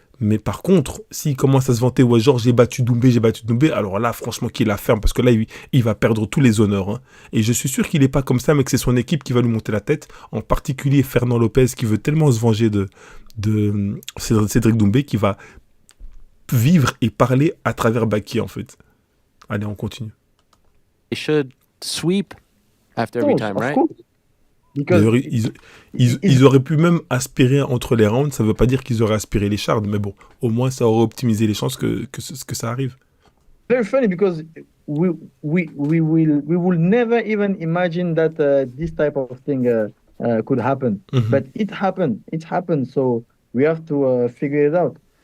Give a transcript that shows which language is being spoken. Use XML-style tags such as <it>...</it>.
<fr>Mais par contre, s'il commence à se vanter, ouais, genre j'ai battu Doumbé, alors là, franchement, qu'il la ferme, parce que là, il va perdre tous les honneurs. Hein. Et je suis sûr qu'il n'est pas comme ça, mais que c'est son équipe qui va lui monter la tête, en particulier Fernand Lopez, qui veut tellement se venger de Cedric Doumbé, qui va vivre et parler à travers BAKI, en fait. Allez, on continue.</fr> <en>They should sweep after every time, right?</en> <fr>D'ailleurs, ils auraient pu même aspirer entre les rounds. Ça ne veut pas dire qu'ils auraient aspiré les shards, mais bon, au moins ça aurait optimisé les chances que ça arrive.</fr> <en>Very funny because we will never even imagine that this type of thing could happen. Mm-hmm. But it happened. So we have to figure it out.</en>